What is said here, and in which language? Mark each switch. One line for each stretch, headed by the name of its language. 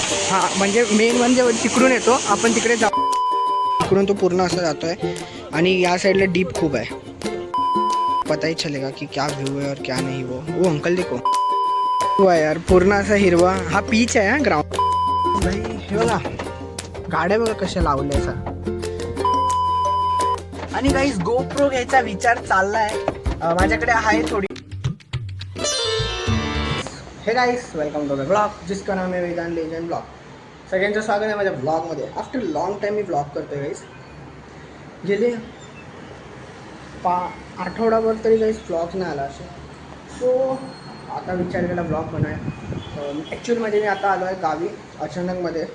Marathi: हां म्हणजे मेन म्हणजे तिकडून येतो आपण तिकडे जाऊ. तिकडून तो पूर्ण असं जातो आहे आणि या साईडला डीप खूप आहे.
Hindi: पता ही चलेगा कि क्या व्यू है और क्या नहीं. वो अंकल देखो हुआ यार
Marathi: पूर्ण असा हिरवा हा पीच आहे. हा ग्राउंड भाई हे बघा गाड्या बघा कशा लावल्या सर. आणि गाइस गोप्रो घ्यायचा विचार चाललाय माझ्याकडे आहे थोडी.
English: hey guys welcome to the blog
Hindi: जिसका नाम है
English: Vedant legend blog.
Marathi: सगळ्यांचं स्वागत आहे माझ्या ब्लॉगमध्ये.
English: after long time
Marathi: मी ब्लॉग करतोय गाइस. गेले आठवडाभर तरी गाइस ब्लॉग नाही आला असे. सो आता विचार केला ब्लॉग बनवाय. ॲक्च्युअलमध्ये मी आता आलो आहे गावी अचानकमध्ये.